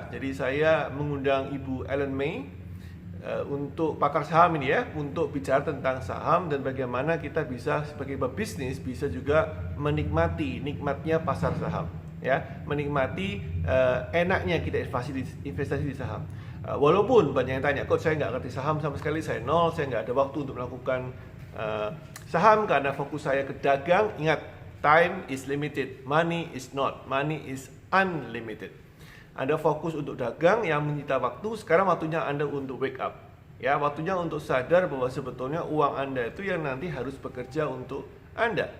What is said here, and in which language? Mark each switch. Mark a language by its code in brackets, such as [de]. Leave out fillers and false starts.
[id] Jadi saya mengundang Ibu Ellen May untuk pakar saham ini ya, untuk bicara tentang saham dan bagaimana kita bisa sebagai pebisnis bisa juga menikmati nikmatnya pasar saham, ya, menikmati enaknya kita investasi di saham. Walaupun banyak yang tanya, kok saya nggak ngerti saham sama sekali, saya nol, saya nggak ada waktu untuk melakukan saham karena fokus saya ke dagang. Ingat, [en] time is limited, money is not, money is unlimited. [id] Anda fokus untuk dagang yang menyita waktu, sekarang waktunya Anda untuk [en] wake up. [id] Ya, waktunya untuk sadar bahwa sebetulnya uang Anda itu yang nanti harus bekerja untuk Anda.